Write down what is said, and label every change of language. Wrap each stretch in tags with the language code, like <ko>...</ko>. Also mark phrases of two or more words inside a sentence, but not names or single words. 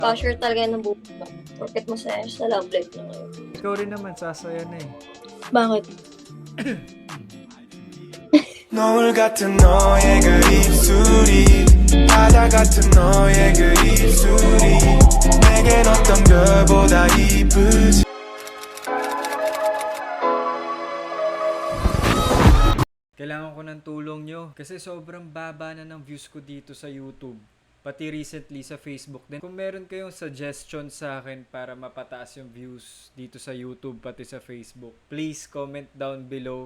<tl>Basher talaga ng buhay mo. Porket masaya sa</tl> <en>love life</en> <tl>na ngayon. Ikaw rin naman, sasaya na eh. Bakit?</tl> <ko>노을 같은 너의 그 입술이 바다 같은 너의 그 입술이 내겐 어떤 별보다 이쁘지.</ko> <tl>Kailangan ko ng tulong nyo kasi sobrang baba na ng views ko dito sa YouTube. Pati recently sa Facebook din. Kung meron kayong suggestion sa akin para mapataas yung views dito sa YouTube pati sa Facebook,</tl> <en>please comment down below.</en>